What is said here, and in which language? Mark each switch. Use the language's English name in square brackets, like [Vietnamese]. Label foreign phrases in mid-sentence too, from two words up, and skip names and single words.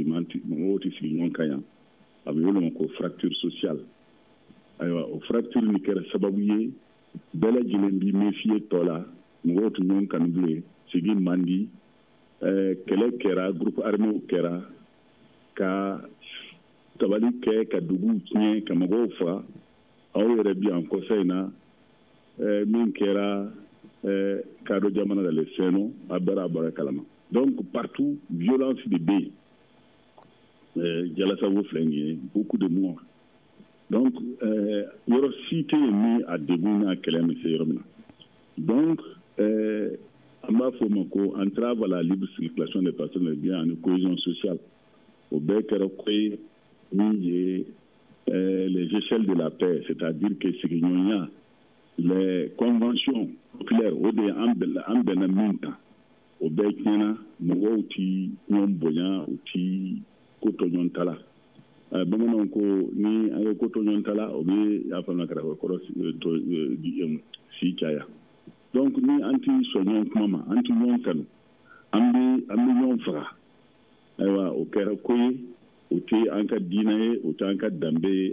[Bambara] mɔgɔw tɛ sigi ɲɔgɔn kan yan a bɛ wele ma ko [French] fracture sociale [Bambara] ayiwa o fracture ni kɛra sababu ye bɛɛ lajɛlen b'i méfier tɔ la mɔgɔw tɛ ɲɔgɔn kanu bilen sigi man di kɛlɛ kɛra [French] groupe armé [Bambara] kɛra ka tabali kɛ ka duguw tiɲɛ ka mɔgɔw faga aw yɛrɛ bi yan kɔsa in na min kɛra kadɔ jamana la leseno a bɛɛ a bɔra kalama donc [French] partout violence [Bambara] de bɛ yen jalasago filɛ nin ye [French] beaucoup de morts [Bambara] donc yɔrɔ si tɛ yen ni a degun n'a kɛlɛ bɛ se yɔrɔ min na donc an b'a fɔ o ma ko [French] entrave à la libre circulation des personnes et biens [Bambara] ani [French] cohésion sociale [Bambara] o bɛɛ kɛra ko ye min ye [French] les échelles de la paix, c'est-à-dire que [Bambara] sigiɲɔgɔnya [French] les conventions populaires [Bambara] o de an bɛnna min kan o bɛɛ tiɲɛna mɔgɔw ti ɲɔgɔn bonya u ti ko to ɲɔgɔn ta la bamananw ko ni an ye ko to ɲɔgɔn ta la o bɛ y'a faamuya kɛrɛfɛ kɔrɔ si caya donc ni an ti sɔn ɲɔgɔn kuma ma an ti ɲɔgɔn kanu an bɛ ɲɔgɔn faga ayiwa o kɛra ko ye o tɛ an ka diinɛ ye o tɛ an ka danbe ye